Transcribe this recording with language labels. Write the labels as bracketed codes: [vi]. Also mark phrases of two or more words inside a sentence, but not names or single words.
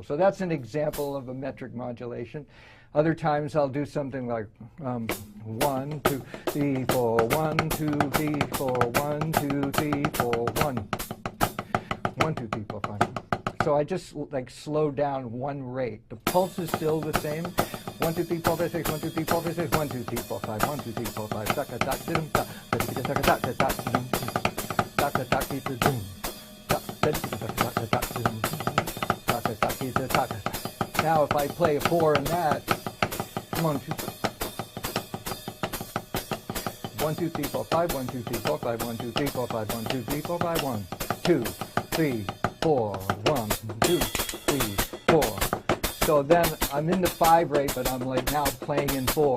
[en] So that's an example of a metric modulation. Other times I'll do something like 1, 2, 3, 4, 1, 2, 3, 4, 1, 2, 3, 4, 1. 1, 2, 3, 4, 5. So I just like slow down one rate. The pulse is still the same. 1, 2, 3, 4, 5, 6, 1, 2, 3, 4, 5, 6, 1, 2, 3, 4, 5, 1, 2, 3, 4, 5, taka tak dum ta, taka tak taka tak dum, taka tak dum, taka tak dum, taka tak taka. Now if I play a 4 in that, 1, 2, 1, 2, 3, 4, 5, 1, 2, 3, 4, 5, 1, 2, 3, 4, 5, 1, 2, 3, 4, 5, 1, 2, 3, 4, 1, 2, 3, 4. So then I'm in the 5 rate, but I'm like now playing in 4.